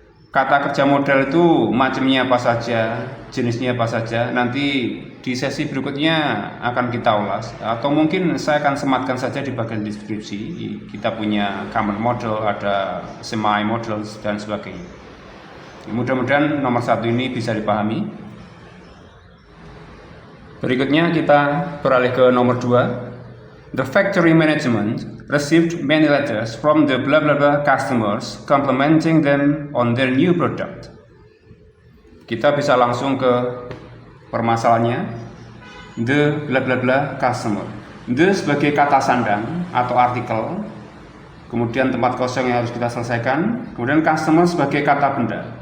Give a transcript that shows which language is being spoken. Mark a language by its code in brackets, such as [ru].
[id] Kata kerja modal itu macamnya apa saja, jenisnya apa saja, nanti di sesi berikutnya akan kita ulas, atau mungkin saya akan sematkan saja di bagian deskripsi. Kita punya common model, ada semi models dan sebagainya. Mudah-mudahan nomor 1 ini bisa dipahami. Berikutnya kita beralih ke nomor 2. [en] The factory management received many letters from the blah blah blah customers complimenting them on their new product. [id] Kita bisa langsung ke permasalahannya. [en] The blah blah blah customer. [id] The sebagai kata sandang atau artikel, kemudian tempat kosong yang harus kita selesaikan, kemudian customer sebagai kata benda.